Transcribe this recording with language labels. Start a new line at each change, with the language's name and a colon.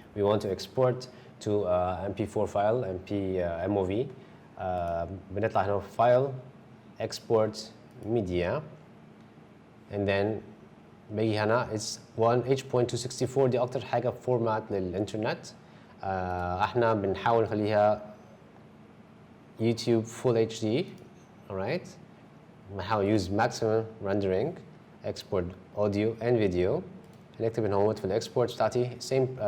English: We want to export to MP4 file MOV.
Arabic: بنطلع هنا في
English: file export media and then
Arabic: باجي هنا
English: it's 1H.264
Arabic: دي أكتر حاجة فورمات للإنترنت. احنا بنحاول نخليها
English: YouTube Full HD. Alright.
Arabic: بنحاول
English: use maximum rendering. Export audio and video.
Arabic: هنكتب هنا هوت في الاكسبورت بتاعتي
English: same.